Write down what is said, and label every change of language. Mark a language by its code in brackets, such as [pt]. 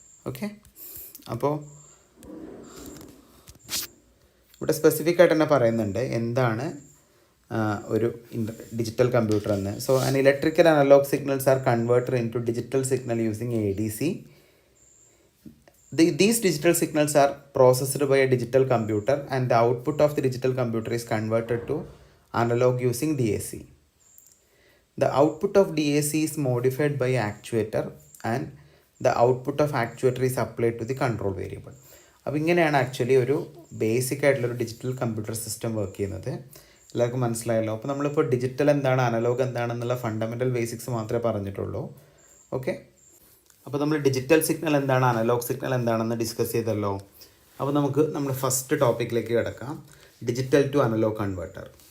[ml] Okay, അപ്പോൾ ഇവിടെ specific ആയിട്ട് തന്നെ പറയുന്നുണ്ട് എന്താണ് ഒരു ഡിജിറ്റൽ കമ്പ്യൂട്ടർ എന്ന്. [en] So an electrical analog signals are converted into digital signal using ADC. These digital signals are processed by a digital computer and the output of the digital computer is converted to analog using DAC. The output of DAC is modified by actuator and the output of actuator is applied to the control variable. [ml] അപ്പോൾ ഇങ്ങനെയാണ് actually ഒരു basic ആയിട്ടുള്ളൊരു digital computer system work ചെയ്യുന്നത്. എല്ലാവർക്കും മനസ്സിലായല്ലോ? അപ്പോൾ നമ്മളിപ്പോൾ digital എന്താണ്, അനലോഗ് എന്താണെന്നുള്ള ഫണ്ടമെൻ്റൽ ബേസിക്സ് മാത്രമേ പറഞ്ഞിട്ടുള്ളൂ. ഓക്കെ, അപ്പോൾ നമ്മൾ ഡിജിറ്റൽ സിഗ്നൽ എന്താണ്, അനലോഗ് സിഗ്നൽ എന്താണെന്ന് ഡിസ്കസ് ചെയ്തല്ലോ. അപ്പോൾ നമുക്ക് നമ്മുടെ ഫസ്റ്റ് ടോപ്പിക്കിലേക്ക് കിടക്കാം, ഡിജിറ്റൽ ടു അനലോഗ് കൺവേർട്ടർ.